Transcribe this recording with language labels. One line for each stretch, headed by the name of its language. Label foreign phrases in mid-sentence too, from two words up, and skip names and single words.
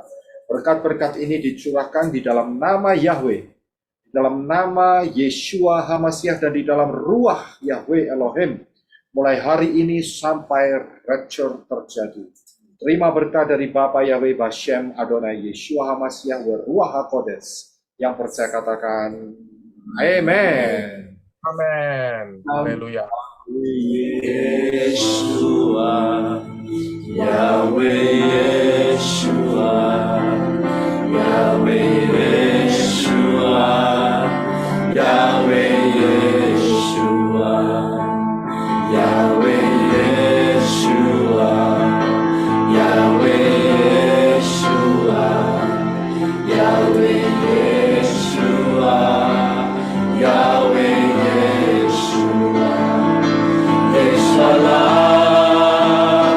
Indonesian: Berkat-berkat ini dicurahkan di dalam nama Yahweh, di dalam nama Yeshua HaMashiach, dan di dalam ruah Yahweh Elohim, mulai hari ini sampai rapture terjadi. Terima berkat dari Bapa Yahweh
Hebrew: בשם אדוני ישוע המשיח ו רוח הקודש.
Indonesian: Yang percaya katakan Amen. Amin. Haleluya. Yeshua, Yahweh Yeshua, Yahweh Yeshua, Yahweh Yeshua, Yahweh Yeshua, Yahweh Yeshua, Yahweh Yeshua, Yahweh Yeshua, Yeshua.